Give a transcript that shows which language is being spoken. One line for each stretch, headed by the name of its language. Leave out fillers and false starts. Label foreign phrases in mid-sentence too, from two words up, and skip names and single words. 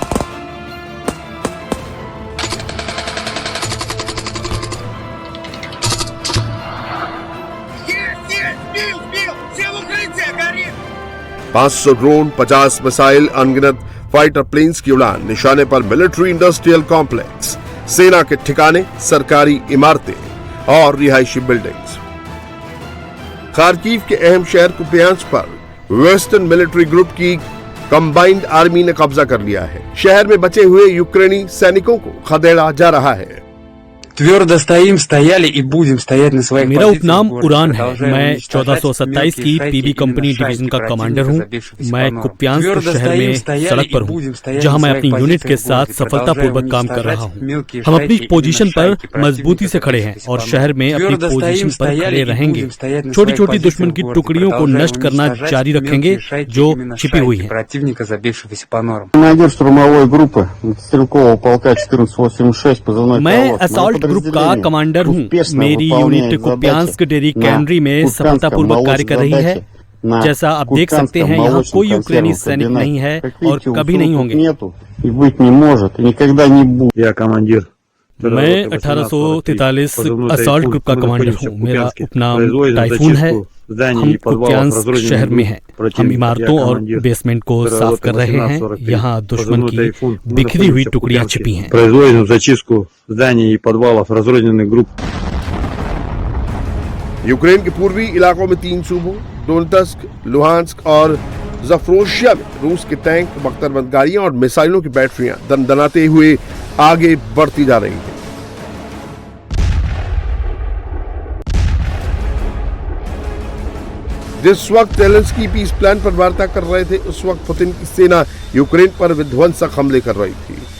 Hindi: $500 ड्रोन, 50 मिसाइल, अनगिनत
English: fighter planes
Hindi: की उड़ान, निशाने पर
English: military industrial complex,
Hindi: सेना के ठिकाने, सरकारी इमारतें और रिहायशी बिल्डिंग्स। खार्किव के अहम शहर कुपियांस्क पर
English: western military group
Hindi: की
English: combined army
Hindi: ने कब्जा कर लिया है। शहर में बचे हुए यूक्रेनी सैनिकों को खदेड़ा जा रहा है।
Russian: твердо стоим, стояли и будем стоять на своих
Hindi: मेरा
Russian: позициях।
Hindi: उपनाम उड़ान है। मैं 1427 की पीबी कंपनी डिवीजन का कमांडर हूँ। मैं कुप्यांस्क शहर में सड़क पर हूँ, जहाँ मैं अपनी यूनिट के साथ सफलतापूर्वक काम कर रहा हूँ। हम अपनी पोजीशन पर मजबूती से खड़े हैं और शहर में अपनी पोजीशन पर खड़े रहेंगे। छोटी छोटी दुश्मन की टुकड़ियों को नष्ट करना जारी रखेंगे जो छिपी हुई है।
Russian: Командир штурмовой группы стрелкового полка 1486, позывной
Hindi: मैं
English: assault group
Hindi: का कमांडर हूँ। मेरी यूनिट कुप्यांस्क
English: dairy cannery
Hindi: में सफलतापूर्वक कार्य कर रही है। जैसा आप देख सकते हैं, यहाँ कोई यूक्रेनी सैनिक नहीं है और कभी नहीं होंगे।
Russian: Я командир.
Hindi: मैं 1843
English: assault group
Hindi: का कमांडर हूँ। मेरा उपनाम टाइफून है। हम कुप्यांस्क शहर में हैं। हम इमारतों और बेसमेंट को साफ कर रहे हैं। यहाँ दुश्मन की बिखरी हुई टुकड़ियां छिपी हैं।
Russian: Производим зачистку зданий и подвалов разрозненных групп.
Hindi: यूक्रेन के पूर्वी इलाकों में 3 सूबों डोनेत्स्क, लुहांस्क और ज़पोरिज़िया में रूस के टैंक, बख्तरबंद गाड़ियां और मिसाइलों की बैटरियां दनदनाते हुए आगे बढ़ती जा रही हैं। जिस वक्त ज़ेलेंस्की
English: peace plan
Hindi: पर वार्ता कर रहे थे, उस वक्त पुतिन की सेना यूक्रेन पर विध्वंसक हमले कर रही थी।